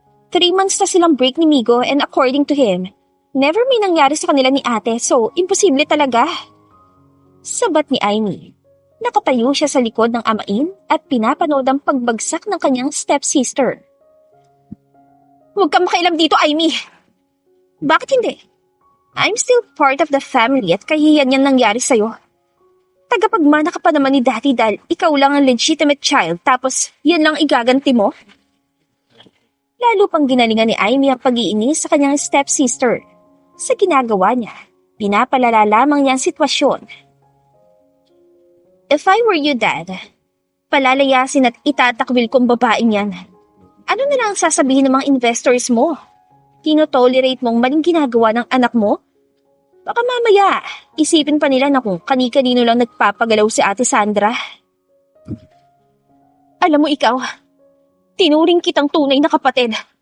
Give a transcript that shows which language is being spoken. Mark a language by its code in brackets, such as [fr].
[tl] 3 months na silang break ni Migo [en] and according to him, [tl] never may nangyari sa kanila ni ate so imposible talaga. Sabat ni Aimee. Nakatayo siya sa likod ng amain at pinapanood ang pagbagsak ng kanyang stepsister. Huwag kang makialam dito, Aimee. Bakit hindi? [en] I'm still part of the family [tl] at kahihiyan niyang nangyari sa'yo. Tagapagmana ka pa naman ni Daddy dahil ikaw lang ang legitimate child tapos yan lang igaganti mo? Lalo pang ginalingan ni Aimee ang pag-iinis sa kanyang stepsister. Sa ginagawa niya, pinapalala lamang niya ang sitwasyon. [en] If I were you, Dad, [tl] palalayasin at itatakwil kong babaeng yan. Ano na lang ang sasabihin ng mga investors mo? Tino-tolerate mong maling ginagawa ng anak mo? Baka mamaya, isipin pa nila na kung kani-kanino lang nagpapagalaw si Ate Sandra. Alam mo ikaw, tinuring kitang tunay na kapatid.